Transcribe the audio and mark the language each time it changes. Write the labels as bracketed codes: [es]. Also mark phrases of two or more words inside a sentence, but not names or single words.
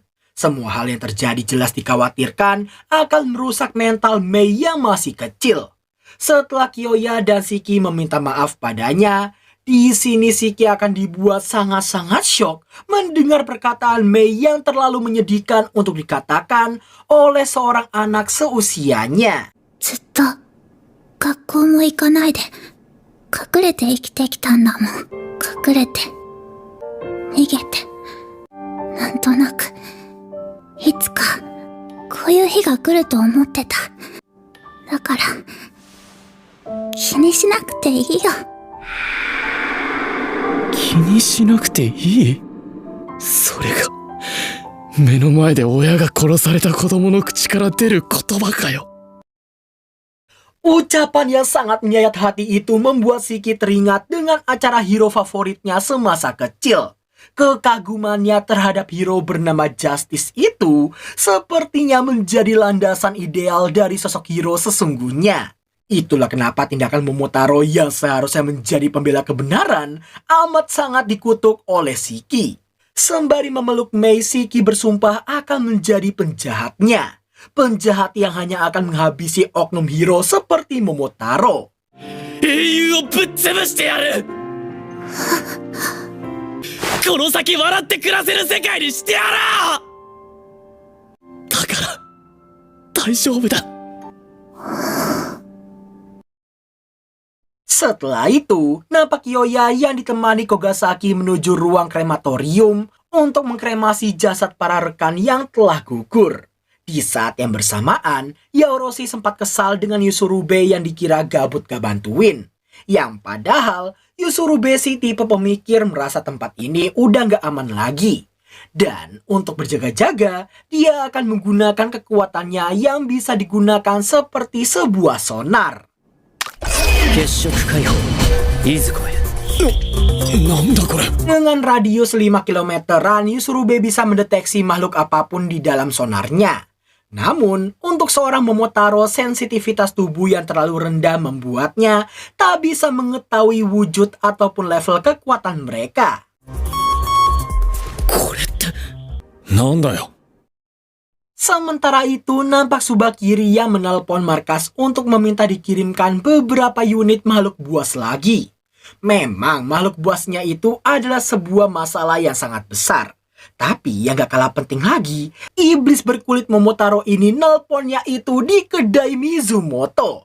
[id] Semua hal yang terjadi jelas dikhawatirkan akan merusak mental Mei yang masih kecil. Setelah Kyoya dan Shiki meminta maaf padanya, di sini Shiki akan dibuat sangat-sangat syok mendengar perkataan Mei yang terlalu menyedihkan untuk dikatakan oleh seorang anak seusianya. [ja] ずっと学校も行かないで隠れて生きてきたんだもん。隠れて逃げて、なんとなくいつかこういう日が来ると思ってた。だから気にしなくていいよ。気にしなくていい？それが目の前で親が殺された子供の口から出る言葉かよ。 [id] Ucapan yang sangat menyayat hati itu membuat Shiki teringat dengan acara hero favoritnya semasa kecil. Kekagumannya terhadap hero bernama Justice itu sepertinya menjadi landasan ideal dari sosok hero sesungguhnya. Itulah kenapa tindakan Momotaro yang seharusnya menjadi pembela kebenaran amat sangat dikutuk oleh Shiki. Sembari memeluk Mei, Shiki bersumpah akan menjadi penjahatnya. Penjahat yang hanya akan menghabisi oknum hero seperti Momotaro. [ja] 英雄をぶっ潰してやる。この先笑って暮らせる世界にしてやろう。だから大丈夫だ。 [id] Setelah itu, nampak Yoya yang ditemani Kogasaki menuju ruang krematorium untuk mengkremasi jasad para rekan yang telah gugur. Di saat yang bersamaan, Yaoroshi sempat kesal dengan Yusurube yang dikira gabut gak bantuin. Yang padahal, Yusurube si tipe pemikir merasa tempat ini udah gak aman lagi. Dan untuk berjaga-jaga, dia akan menggunakan kekuatannya yang bisa digunakan seperti sebuah sonar. [ja] 血色解放いずこへなんだこれ [id] Dengan radius 5 kilometeran, Yusurube bisa mendeteksi makhluk apapun di dalam sonarnya. Namun, untuk seorang Momotaro, sensitivitas tubuh yang terlalu rendah membuatnya tak bisa mengetahui wujud ataupun level kekuatan mereka. [ja] これってなんだよ [id] Sementara itu, nampak Tsubakiri yang menelpon markas untuk meminta dikirimkan beberapa unit makhluk buas lagi. Memang makhluk buasnya itu adalah sebuah masalah yang sangat besar. Tapi yang gak kalah penting lagi, iblis berkulit Momotaro ini nelponnya itu di kedai Mizumoto.